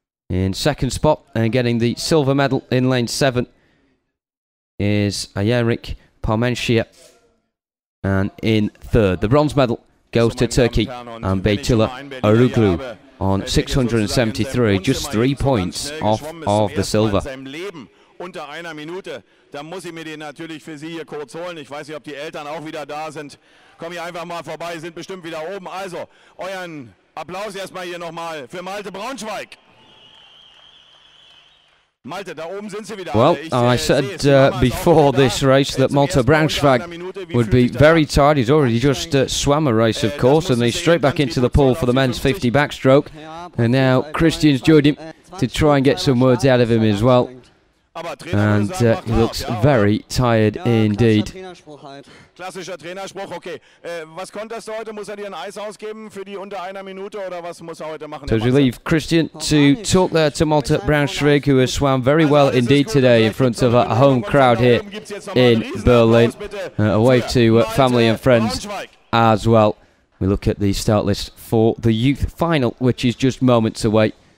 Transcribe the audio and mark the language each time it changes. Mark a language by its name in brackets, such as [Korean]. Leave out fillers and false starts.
[English] In second spot and getting the silver medal in lane 7 is Ayeric Parmentia. And in third, the bronze medal goes to Turkey and Betula Aruglu on 673, just 3 points off of the silver. [German] Unter einer Minute, da muss ich mir den natürlich für Sie hier kurz holen. Ich weiß nicht, ob die Eltern auch wieder da sind. Komm hier einfach mal vorbei, sind bestimmt wieder oben. Also, euren Applaus erstmal hier nochmal für Malte Braunschweig. Malte, da oben sind Sie wieder. [English] Well, I said before this race that Malte Braunschweig would be very tired. He's already just swam a race, of course, and he's straight back into the pool for the men's 50 backstroke. And now Christian's joined him to try and get some words out of him as well. And he looks very tired indeed. [German] Klassischer Trainerspruch, okay. Was konntest du heute? Muss dir ein Eis ausgeben für die unter einer Minute, oder was muss heute machen? [English] So as we leave Christian to talk there to Malte Braunschweig, who has swam very well indeed today in front of a home crowd here in Berlin. A wave to family and friends as well. We look at the start list for the youth final, which is just moments away.